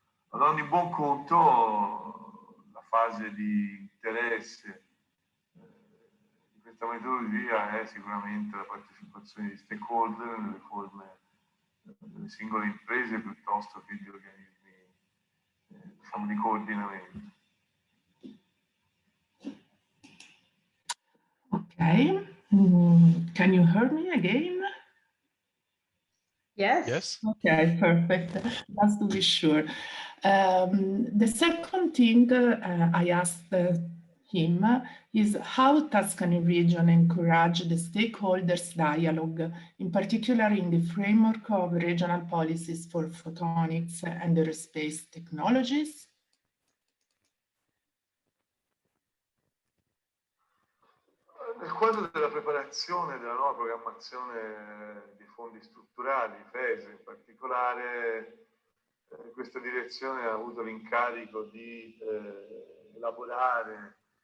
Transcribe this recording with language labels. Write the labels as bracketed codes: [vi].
[it] Ad ogni buon conto, la fase di interesse di questa metodologia è sicuramente la partecipazione di stakeholder nelle forme delle singole imprese piuttosto che di organismi diciamo, di coordinamento. [en] Okay, can you hear me again? Yes. Yes. Okay, perfect. Just to be sure. The second thing I asked him is how Tuscany region encourage the stakeholders dialogue, in particular in the framework of regional policies for photonics and aerospace technologies. [it] Nel quadro della preparazione della nuova programmazione di fondi strutturali, FESE in particolare, questa direzione ha avuto l'incarico di elaborare